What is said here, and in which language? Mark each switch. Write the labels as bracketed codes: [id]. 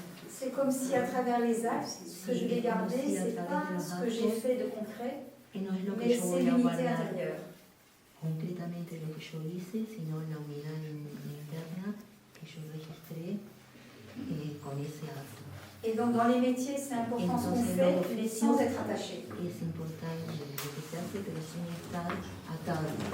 [fr] C'est comme si à travers les actes, ce que je vais garder, c'est pas ce que j'ai fait de concret, mais c'est l'unité intérieure. [es] Concretamente lo que yo hice, sino la unidad interna que yo registré con ese acto. [fr] Et donc dans les métiers, c'est important ce qu'on fait, mais sans être attaché. [es] Es importante lo que se hace, pero sin estar atado.